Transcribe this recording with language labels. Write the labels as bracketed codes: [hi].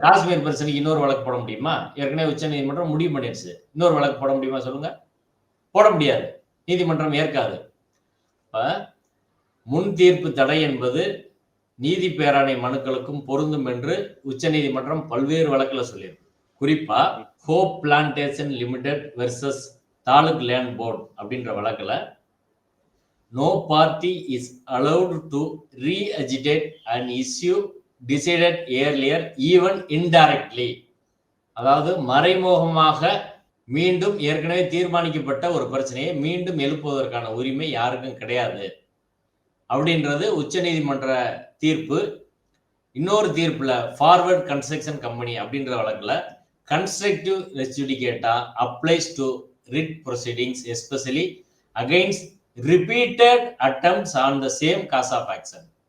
[ta] காஷ்மீர் பிரச்சனைக்கு இன்னொரு வழக்கு போட முடியுமா? ஏற்கனவே உச்ச நீதிமன்றம் முடிவு பண்ணிடுச்சு. இன்னொரு வழக்கு போட முடியுமா சொல்லுங்க? போட முடியாது. நீதிமன்றம் ஏற்காது. இப்ப முன் தீர்ப்பு தடை என்பது நீதி பேராணை மனுக்களுக்கும் பொருந்தும் என்று உச்ச நீதிமன்றம் பல்வேறு வழக்குல சொல்லியிருக்கு. குறிப்பா hope plantation limited versus taluk land board அப்படின்ற வழக்குல [en] no party is allowed to re-agitate an issue decided earlier even indirectly. [ta] அதாவது மறைமுகமாக மீண்டும் ஏற்கனவே தீர்மானிக்கப்பட்ட ஒரு பிரச்சனையை மீண்டும் எழுப்புவதற்கான உரிமை யாருக்கும் கிடையாது அப்படின்றது உச்ச நீதிமன்ற தீர்ப்பு. இன்னொரு தீர்ப்புல [en] forward construction company [ta] அப்படின்ற வழக்குல [en] Constructive res judicata applies to writ proceedings especially against repeated attempts on the same cause of action.